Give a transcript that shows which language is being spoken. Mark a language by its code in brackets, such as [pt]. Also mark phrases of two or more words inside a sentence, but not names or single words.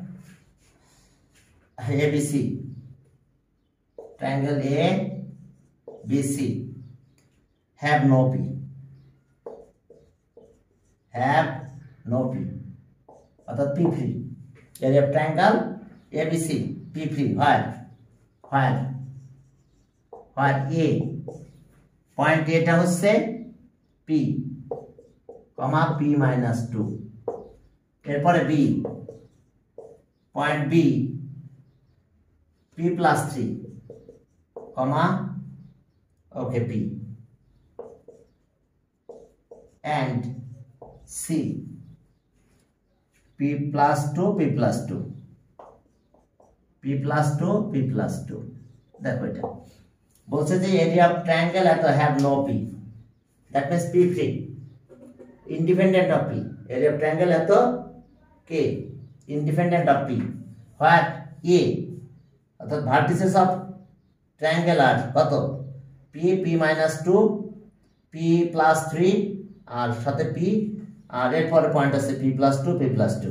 [en] ABC, triangle A BC have no P, have no P, অর্থাৎ P free। area of triangle ABC P free where A point A [bn] টা হচ্ছে [en] P, P minus 2, এরপরে B point B P plus 3, okay, P, and C P plus 2 P plus 2 P plus 2 P plus 2। [bn] দেখো এটা বলছে যে [en] area of triangle এত have no P, that means P free, independent of P। area of triangle [bn] এত কে [en] independent of P, what A, [bn] অর্থাৎ [en] vertices of triangle [bn] আর কত [en] P, P minus 2, P plus 3 [bn] আর সাথে P, আর এরপরে পয়েন্ট আছে [en] P plus 2 P plus 2।